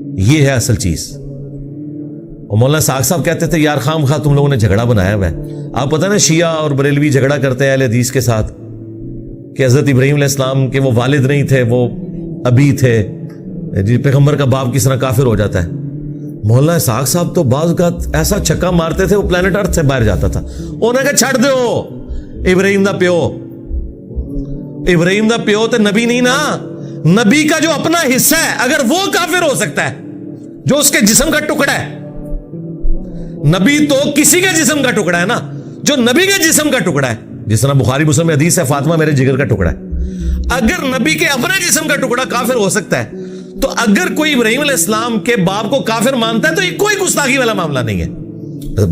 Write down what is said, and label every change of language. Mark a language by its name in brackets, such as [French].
[Urdu] یہ ہے اصل چیز. اور مولانا ساق صاحب کہتے تھے یار خام خواہ تم لوگوں نے جھگڑا بنایا ہوا ہے. آپ پتہ نا شیعہ اور بریلوی جھگڑا کرتے ہیں اہل حدیث کے ساتھ کہ حضرت ابراہیم علیہ السلام کے وہ والد نہیں تھے، وہ ابی تھے. جی پیغمبر کا باپ کس طرح کافر ہو جاتا ہے. مولانا ساق صاحب تو بعض اوقات ایسا چھکا مارتے تھے وہ پلانٹ ارتھ سے باہر جاتا تھا. انہوں نے کہا [Punjabi] چھڑ دو، ابراہیم دا پیو، ابراہیم دا پیو تے نبی نہیں نا. [Urdu] نبی کا جو اپنا حصہ ہے اگر وہ کافر ہو سکتا ہے جو اس کے جسم کا ٹکڑا ہے. نبی تو کسی کے جسم کا ٹکڑا ہے نا، جو نبی کے جسم کا ٹکڑا ہے. جس طرح بخاری مسلم میں حدیث ہے فاطمہ میرے جگر کا ٹکڑا ہے. اگر نبی کے اپنے جسم کا ٹکڑا کافر ہو سکتا ہے تو اگر کوئی ابراہیم علیہ السلام کے باپ کو کافر مانتا ہے تو یہ کوئی گستاخی والا معاملہ نہیں ہے.